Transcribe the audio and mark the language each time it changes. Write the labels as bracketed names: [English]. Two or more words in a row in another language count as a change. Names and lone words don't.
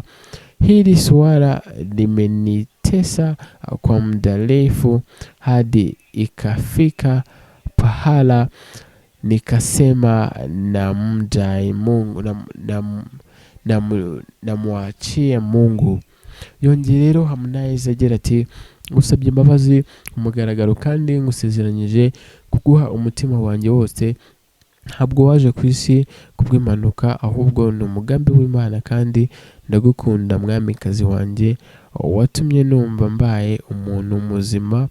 [Swahili] Hili swala limenitesa kwa muda mrefu hadi ikafika pahala nikasema namdai Mungu na muachie Mungu. [Kinyarwanda] Yongeye rero Harmonize agira ati ngusabye imbabazi umugaragaro kandi ngusezeranyije kuguha umutima wanjye wose. Ntabwo waje ku isi kubw'impanuka ahubwo ni umugambi w'Imana kandi ndagukunda mwamikazi wanjye watumye numva mbaye umuntu muzima.